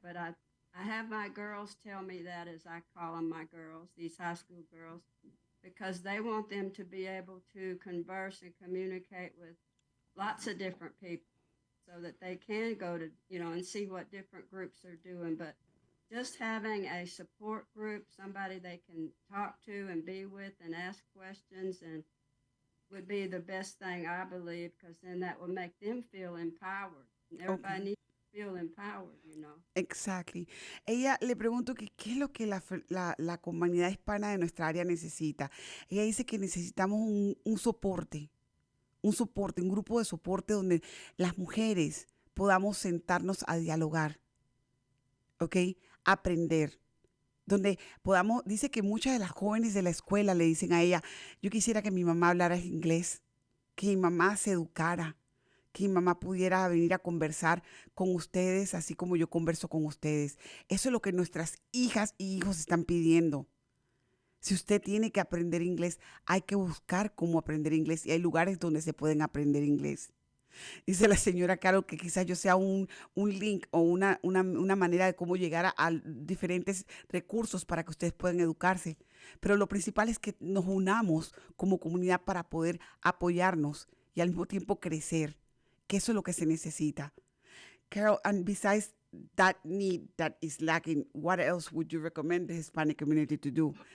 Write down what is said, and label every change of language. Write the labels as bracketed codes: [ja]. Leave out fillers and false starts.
[en] But I have my girls tell me that, as I call them, my girls, these high school girls, because they want them to be able to converse and communicate with lots of different people so that they can go to, and see what different groups are doing. But just having a support group, somebody they can talk to and be with and ask questions, and would be the best thing, I believe, because then that will make them feel empowered. And everybody needs to feel empowered, Exactly. [es] Ella le pregunto que qué es lo que la comunidad hispana de nuestra área necesita. Ella dice que necesitamos un soporte, un grupo de soporte donde las mujeres podamos sentarnos a dialogar, ¿ok? Aprender. Donde podamos, dice que muchas de las jóvenes de la escuela le dicen a ella, yo quisiera que mi mamá hablara inglés, que mi mamá se educara, que mi mamá pudiera venir a conversar con ustedes así como yo converso con ustedes. Eso es lo que nuestras hijas y hijos están pidiendo. Si usted tiene que aprender inglés, hay que buscar cómo aprender inglés y hay lugares donde se pueden aprender inglés. Dice la señora Carol que quizás yo sea un link o una manera de cómo llegar a diferentes recursos para que ustedes puedan educarse. Pero lo principal es que nos unamos como comunidad para poder apoyarnos y al mismo tiempo crecer, que eso es lo que se necesita. [en] Carol, and besides that need that is lacking, what else would you recommend the Hispanic community to do?